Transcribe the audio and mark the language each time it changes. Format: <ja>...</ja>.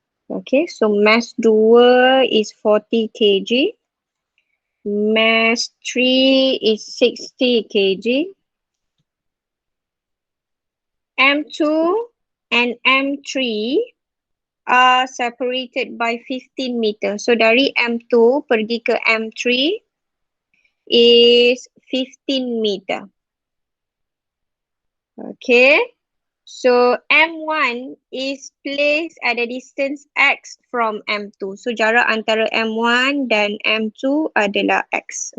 <en>Okay, so mass 2 is 40 kg. Mass 3 is 60 kg. M2 and M3 are separated by 15 meter.</en> <ms>So dari M2 pergi ke M3</ms> <en>is 15 meter. Okay. So M1 is placed at a distance X from M2.</en> <ms>So jarak antara M1 dan M2 adalah X.</ms>